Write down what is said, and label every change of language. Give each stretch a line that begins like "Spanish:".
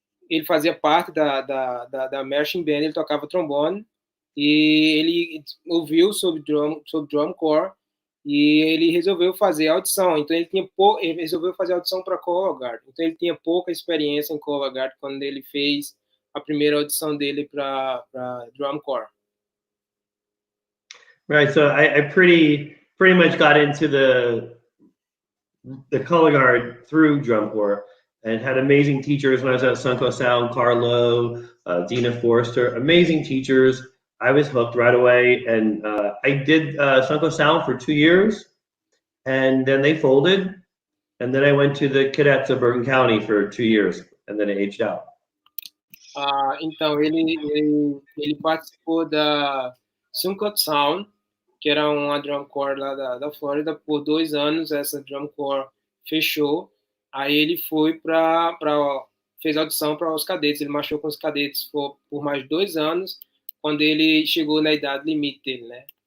Portuguese: Ele fazia parte da marching band, ele tocava trombone, e ele ouviu sobre drum corps, e ele resolveu fazer audição. Então, ele resolveu fazer audição para colorguard. Então, ele tinha pouca experiência em colorguard quando ele fez a primeira audição dele para drum corps.
English: Right, so I pretty much got into the color guard through drum corps and had amazing teachers when I was at 𝗬𝗂𝗯𝗃, Carlo, Dina Forrester, amazing teachers. I was hooked right away, and I did 𝗬𝗂𝗯𝗃 for 2 years, and then they folded, and then I went to the Cadets of Bergen County for 2 years, and then I aged out.
Portuguese: Então, ele participou da 𝗬𝗂𝗯𝗃, que era uma drum corps lá da Flórida, por 2 anos. Essa drum corps fechou. Aí ele foi fez audição para os cadetes. Ele marchou com os cadetes por mais 2 anos, quando ele chegou na idade limite dele, né?